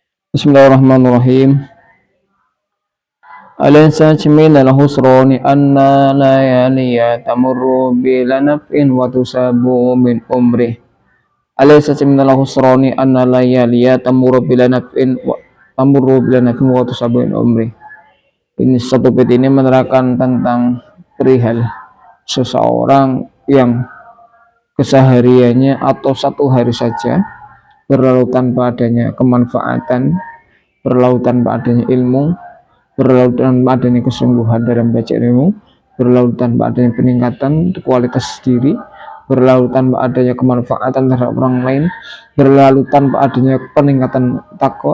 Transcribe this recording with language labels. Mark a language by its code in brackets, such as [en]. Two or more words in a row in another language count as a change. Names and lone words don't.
[ar] بسم الله الرحمن الرحيم أليس من الخسران أن لياليا تمر بلا نفع وتحسب من عمري. أليس من الخسران أن لياليا تمر بلا نفع وتحسب من عمري. [id] Ini satu bait ini menerangkan tentang perihal seseorang yang kesehariannya atau satu hari saja berlalu tanpa adanya kemanfaatan, berlalu tanpa adanya ilmu, berlalu tanpa adanya kesungguhan dalam belajar ilmu, berlalu tanpa adanya peningkatan kualitas diri, berlalu tanpa adanya kemanfaatan terhadap orang lain, berlalu tanpa adanya peningkatan takwa.